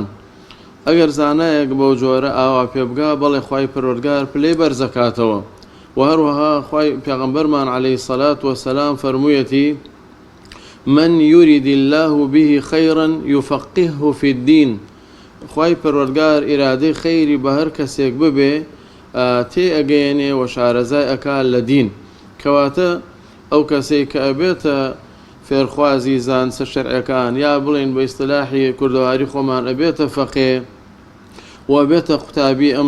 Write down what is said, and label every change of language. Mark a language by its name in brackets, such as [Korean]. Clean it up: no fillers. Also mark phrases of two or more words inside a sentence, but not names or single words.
[Central Kurdish] ئەگەر زانایەک بەو جۆرە ئاوا پێبگا بەڵێ خوای پەروەردگار پلەی بەرزەکاتەوە. و هەروەها خوای پێغەمبەرمان [Arabic] عەلەیهی سەلات وەسەلام [Central Kurdish] فەرموویەتی [Arabic] من يريد الله به خيرا يفقهه في الدين. [Central Kurdish] خوای پەروەردگار ئیرادەی خەیری بە هەر کەسێک ببێ تێ ئەگەیەنێ و شارەزای ئەکا لە دین. کەواتە ئەو کەسەی کە ئەبێتە فێرخوازی زانستە شەرعیەکان یا بڵێن بە ئیستلاحی کوردەواری خۆمان ئەبێتە فەقێ و ئەبێتە قوتابی ئەم